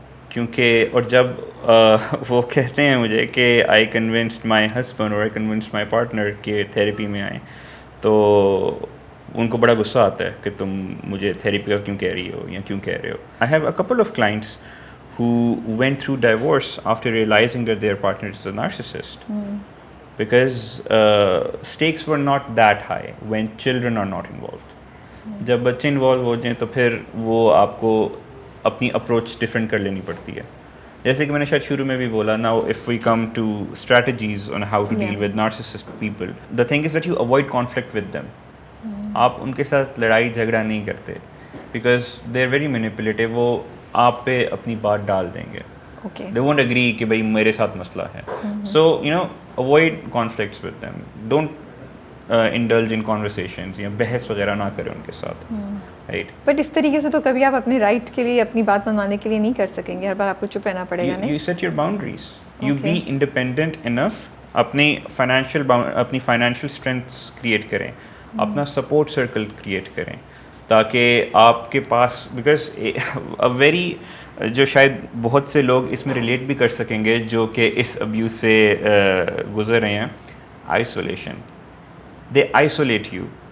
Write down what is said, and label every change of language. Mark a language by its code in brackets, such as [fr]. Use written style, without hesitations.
[ur] کیونکہ اور جب وہ کہتے ہیں مجھے کہ [en] I convinced my husband اور I convinced my partner [ur] کہ تھیراپی میں آئیں, تو ان کو بڑا غصہ آتا ہے کہ تم مجھے تھیراپی کا کیوں کہہ رہی ہو یا کیوں کہہ رہے ہو. [en] I have a couple of clients who went through divorce after realizing that their partner is a narcissist. Because stakes were not that high when children are not involved. [ur] جب بچے انوالو ہو جائیں تو پھر وہ آپ کو اپنی اپروچ ڈفرینٹ کر لینی پڑتی ہے. جیسے کہ میں نے شاید شروع میں بھی بولا, [en] now if we come to strategies on how to deal with narcissist people, the thing is that you avoid conflict with them. [ur] آپ ان کے ساتھ لڑائی جھگڑا نہیں کرتے, [en] because they are very manipulative. [ur] وہ آپ پہ اپنی بات ڈال دیں گے. [en] They won't agree [ur] کہ بھائی میرے ساتھ مسئلہ ہے. [en] So avoid conflicts with them. Don't indulge in conversations [ur] یا بحث وغیرہ نہ کریں ان کے ساتھ. [en] Right. [ur] بٹ اس طریقے سے تو کبھی آپ اپنے رائٹ کے لیے, اپنی بات منوانے کے لیے نہیں کر سکیں گے, ہر بار آپ کو چپ رہنا پڑے گا. [en] You set your boundaries. You be independent enough. [ur] اپنی فائنینشیل اسٹرینتھس کریٹ کریں, اپنا سپورٹ سرکل کریٹ کریں, تاکہ آپ کے پاس, بیکاز ویری جو شاید بہت سے لوگ اس میں ریلیٹ بھی کر سکیں گے جو کہ اس ابیوز سے گزر رہے ہیں, آئسولیشن. [en] They isolate you.